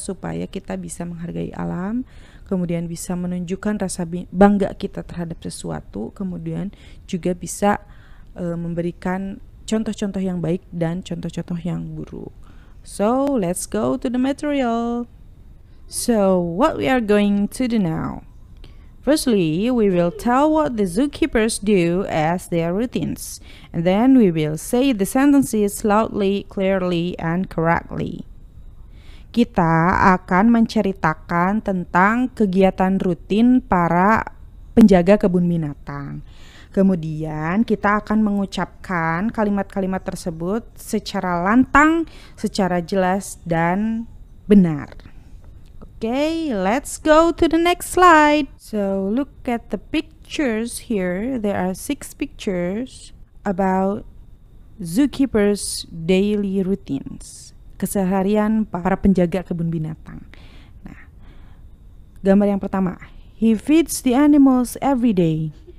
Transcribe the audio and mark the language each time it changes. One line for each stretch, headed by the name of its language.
Indonesian: Supaya kita bisa menghargai alam, kemudian bisa menunjukkan rasa bangga kita terhadap sesuatu, kemudian juga bisa memberikan contoh-contoh yang baik dan contoh-contoh yang buruk.
English: So, let's go to the material. So, what we are going to do now? Firstly, we will tell what the zookeepers do as their routines, and then we will say the sentences loudly, clearly, and correctly.
Indonesian: Kita akan menceritakan tentang kegiatan rutin para penjaga kebun binatang. Kemudian kita akan mengucapkan kalimat-kalimat tersebut secara lantang, secara jelas dan benar.
English: Okay, let's go to the next slide. So look at the pictures here. There are 6 pictures about zookeepers' daily routines.
Indonesian: Keseharian para penjaga kebun binatang. Nah, gambar yang pertama,
English: he feeds the animals every day.